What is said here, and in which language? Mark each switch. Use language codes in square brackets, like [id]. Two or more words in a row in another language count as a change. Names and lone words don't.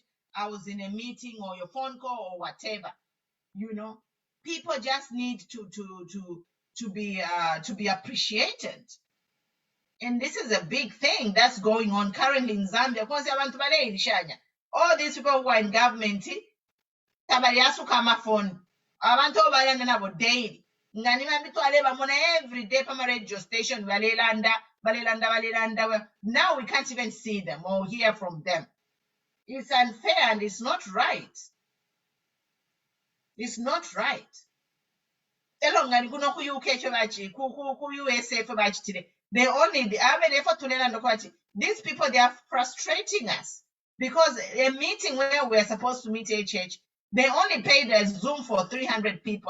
[en] I was in a meeting or your phone call or whatever. People just need to be appreciated. And this is a big thing that's going on currently in Zambia. All these people who are in government, phone. [bem] Abantu balanda nabo daily. Nganima mitwale bamona [en] every day [bem] pama [en] radio station [bem] balelanda. [en] Now we can't even see them or hear from them. It's unfair and it's not right. It's not right. They only these people, they are frustrating us because a meeting where we're supposed to meet HH, they only paid a Zoom for 300 people.